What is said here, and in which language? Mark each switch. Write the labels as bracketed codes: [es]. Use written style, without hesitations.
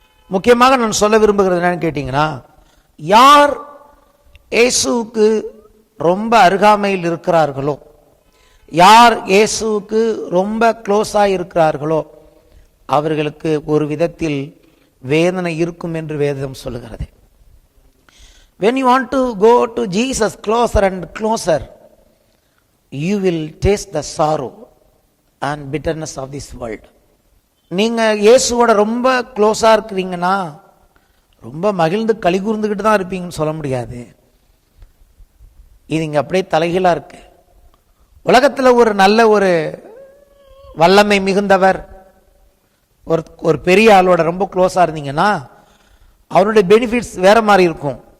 [ta] முக்கியமாக நான் சொல்ல விரும்புகிறது என்னன்னு கேட்டீங்கன்னா, யார் இயேசுவுக்கு ரொம்ப அருகாமையில் இருக்கிறார்களோ, யார் இயேசுவுக்கு ரொம்ப க்ளோஸா இருக்கிறார்களோ அவர்களுக்கு ஒரு விதத்தில் வேதனை இருக்கும் என்று வேதம் சொல்லுகிறது. [en] When you want to go to Jesus closer and closer, you will taste the sorrow and bitterness of this world. [ta] நீங்க இயேசுவோட ரொம்ப க்ளோஸா இருக்கிறீங்கன்னா ரொம்ப மகிழ்ந்து களி கூர்ந்துகிட்டு தான் இருப்பீங்கன்னு சொல்ல முடியாது. இது இங்க அப்படியே தலைகீழா இருக்கு. உலகத்துல ஒரு நல்ல ஒரு வல்லமை மிகுந்தவர், ஒரு பெரிய ஆளோட ரொம்ப க்ளோஸா இருந்தீங்கன்னா அவருடைய பெனிஃபிட்ஸ் வேற மாதிரி இருக்கும்.